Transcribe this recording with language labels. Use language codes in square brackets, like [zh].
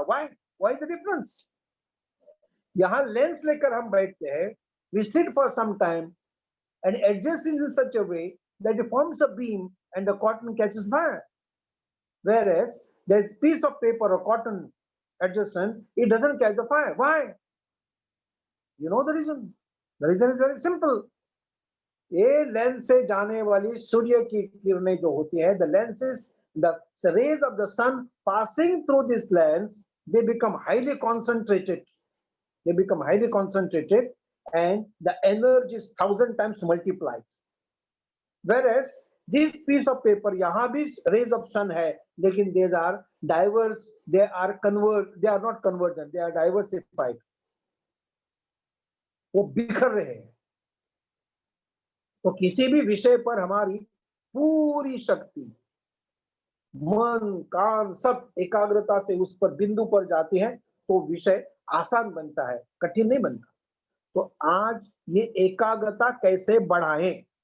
[en] Why the difference? [hi] यहां lens लेकर हम बैठते हैं, [en] We sit for some time and adjust in such a way that it forms a beam and the cotton catches fire, whereas there is piece of paper or cotton adjacent, it doesn't catch the fire. Why? You know the reason? The reason is very simple. [hi] ये lens से जाने वाली सूर्य की किरणें जो होती है, [en] the lenses, the rays of the sun passing through this lens, they become highly concentrated. They become highly concentrated, and the energy is 1,000 times multiplied. Whereas this piece of paper, [hi] यहाँ भी [en] rays of sun है, लेकिन they are diverse, they are not convergent, they are diversified. [hi] वो बिखर रहे हैं। तो किसी भी विषय पर हमारी पूरी शक्ति, मन, कान सब एकाग्रता से उस पर बिंदु पर जाती है, तो विषय आसान बनता है, कठिन नहीं बनता। तो आज ये एकाग्रता कैसे बढ़ाएं,